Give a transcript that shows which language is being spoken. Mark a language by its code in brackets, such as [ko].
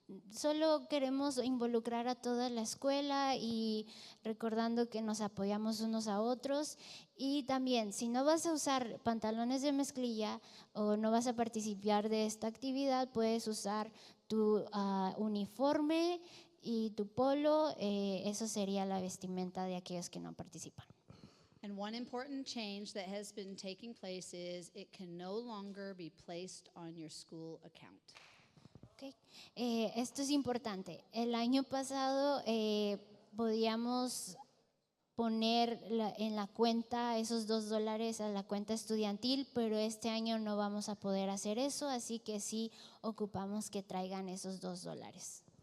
[es] Solo queremos involucrar a toda la escuela y recordando que nos apoyamos unos a otros. Y también, si no vas a usar pantalones de mezclilla o no vas a participar de esta actividad, puedes usar tu uniforme y tu polo. Eso sería la vestimenta de aquellos que no participan. [en] And one important change that has been taking place is it can no longer be placed on your school account. [es] Okay. Esto es importante. El año pasado podíamos poner en la cuenta esos $2 a la cuenta estudiantil, pero este año no vamos a poder hacer eso, así que sí ocupamos que traigan esos $2.